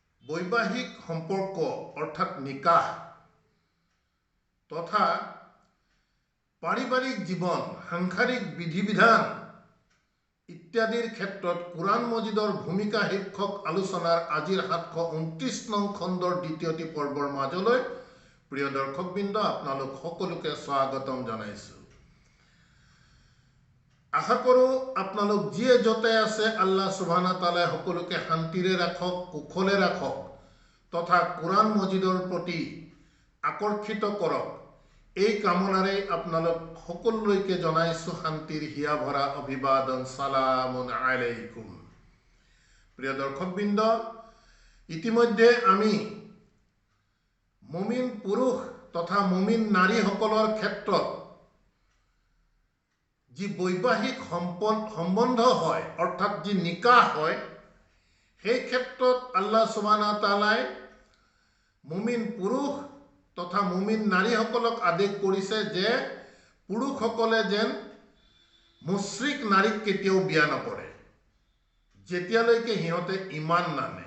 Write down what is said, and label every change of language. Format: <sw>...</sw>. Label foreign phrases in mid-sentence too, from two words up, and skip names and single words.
<as>বৈবাহিক সম্পর্ক অর্থাৎ নিকাহ তথা পাৰিবাৰিক জীৱন সাংসাৰিক বিধিবিধান ইত্যাদিৰ ক্ষেত্ৰত কোরআন মজিদৰ ভূমিকা শীৰ্ষক আলোচনাৰ আজিৰ 729 নং খণ্ডৰ দ্বিতীয়টি পৰ্বৰ মাজলৈ প্ৰিয় দৰ্শকবৃন্দ আপোনালোক সকলোকে স্বাগতম জনাইছো। আশা কৰো আপোনালোক যিয়ে যতে আছে আল্লাহ সুবহানাহু তাআলাই সকলোকে শান্তিৰে ৰাখক, কুশলে ৰাখক তথা কোরআন মজিদৰ প্ৰতি আকৰ্ষিত কৰক। এই কামনাৰে আপোনালোক সকলোলৈকে জনাইছো শান্তিৰ হিয়া ভৰা অভিবাদন,</as> <ar>سلام عليكم.</ar> <as>প্ৰিয় দৰ্শকবৃন্দ, ইতিমধ্যে আমি মুমিন পুৰুষ তথা মুমিন নাৰীসকলৰ ক্ষেত্ৰত যি বৈবাহিক সম্বন্ধ হয় অৰ্থাৎ যি নিকাহ হয় সেই ক্ষেত্ৰত আল্লাহ সুবহানাহু তাআলাই মুমিন পুৰুষ তথা মুমিন নাৰীসকলক আদেশ কৰিছে যে পুৰুষসকলে যেন মুশ্ৰিক নাৰীক কেতিয়াও বিয়া নকৰে যেতিয়ালৈকে সিহঁতে ইমান নানে।</as>